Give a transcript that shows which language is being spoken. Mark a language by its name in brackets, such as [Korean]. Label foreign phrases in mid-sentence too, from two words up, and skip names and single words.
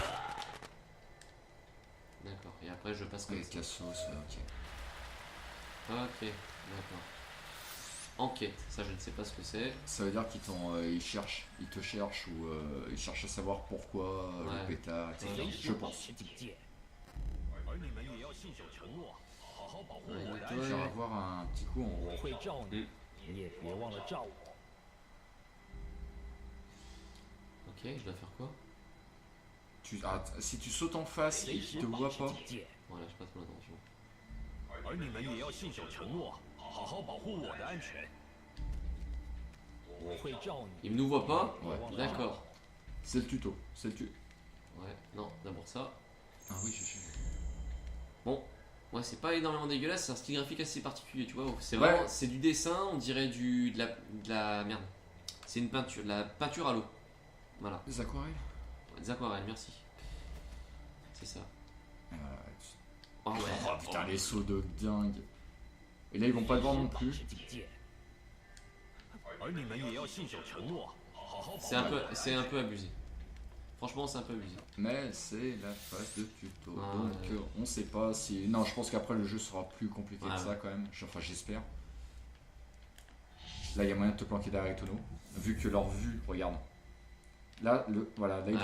[French] D'accord. Et après je passe comme Avec ça. la sauce, ok. Ok, d'accord. Enquête, ça je ne sais pas ce que c'est. Ça veut dire qu'ils te cherchent ou ils cherchent à savoir pourquoi Ouais. le pétard, etc. Ouais. Je pense. [Chinese] 而你们也要信守承诺，好好保护 [French] Ouais, [Chinese] 我的安 [French] Je [Chinese] 全。 [French] vais avoir un petit coup en [Chinese] 我会罩你，你也别忘了罩我。 [French] Ok, je dois faire quoi? si tu sautes en face et [Chinese] 随 [French] qu'ils [Chinese] 时 [French] te [Chinese] 保 [French] voient [Chinese] 持 [French] pas, [Chinese] 警戒。 [French] Voilà, je passe mon attention. [Chinese] 而你们也要信守承诺，好好保护我的安全。我会罩你， [French] Il me nous voit pas? Ouais. D'accord. c'est le tuto. C'est le tuto. Ouais, non, d'abord ça. Ah oui, je. Bon, ouais, c'est pas énormément dégueulasse, c'est un style graphique assez particulier, tu vois. C'est Ouais. vraiment, c'est du dessin, on dirait de la merde. C'est une peinture, de la peinture à l'eau. Voilà, Les aquarelles. des aquarelles, merci. C'est ça. Et voilà. Oh ouais. Oh putain, les sauts de dingue. Et là, ils vont pas le voir non [Chinese] 保 [French] plus. [Chinese] 持警戒。而你们也要信守承诺，好好保护 [French] C'est un peu abusé. Franchement, c'est un peu abusé. Mais c'est la phase de tuto. Ah, Donc ouais. on sait pas si. Non, je pense qu'après le jeu sera plus compliqué Ouais, que ça ouais. quand même. Enfin, j'espère. Là, il y a moyen de te planquer derrière les tonneaux. Vu que leur vue, regarde. Là, voilà, là, ils ne